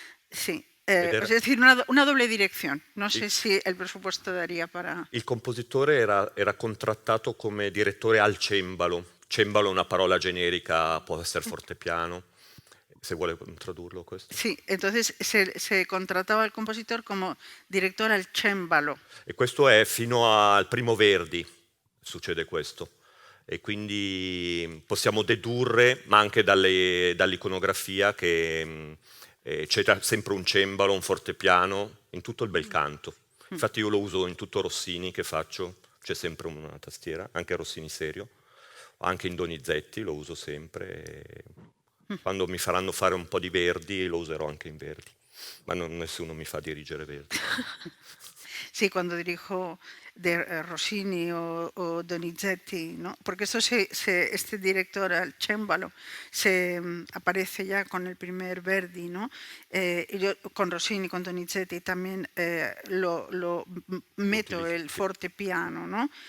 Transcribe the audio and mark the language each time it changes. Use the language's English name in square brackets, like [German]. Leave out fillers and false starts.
[Spanish] Sí, es decir, una doble dirección. No sé si il presupuesto daría para... [Italian] Il compositore era contrattato come direttore al cembalo. Cembalo è una parola generica, può essere fortepiano. Se vuole tradurlo questo. [Spanish] Sí, entonces se contrataba al compositor como director al cembalo. [Italian] E questo è fino al primo Verdi, succede questo. E quindi possiamo dedurre, ma anche dall'iconografia, che c'è sempre un cembalo, un fortepiano, in tutto il bel canto. Infatti io lo uso in tutto Rossini che faccio, c'è sempre una tastiera, anche Rossini serio, anche in Donizetti lo uso sempre. Quando mi faranno fare un po' di Verdi lo userò anche in Verdi, ma nessuno mi fa dirigere Verdi. [Spanish] Sí, cuando dirijo de Rossini o Donizetti, ¿no? Porque esto este director, el cembalo, aparece ya con el primer Verdi, ¿no? Y yo con Rossini, con Donizetti también lo meto el fortepiano, ¿no?